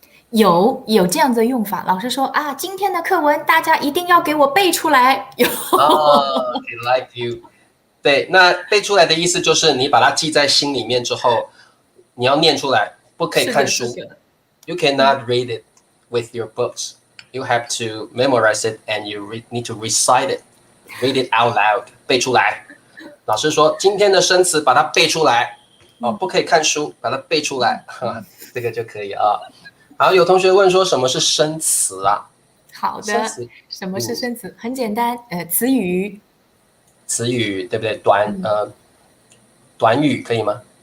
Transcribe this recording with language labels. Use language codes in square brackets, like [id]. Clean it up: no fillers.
[zh] 有这样子的用法。老师说今天的课文大家一定要给我背出来。 [en] Like you。 [zh] 对，那背出来的意思就是你把它记在心里面之后，你要念出来，不可以看书。 [en] You cannot read it with your books. You have to memorize it and you need to recite it. Read it out loud. 背出来。 [zh] 老师说今天的生词把它背出来不可以看书，把它背出来这个就可以好，有同学问说什么是生词啊？好的，什么是生词？很简单，词语。词语对不对？短语可以吗？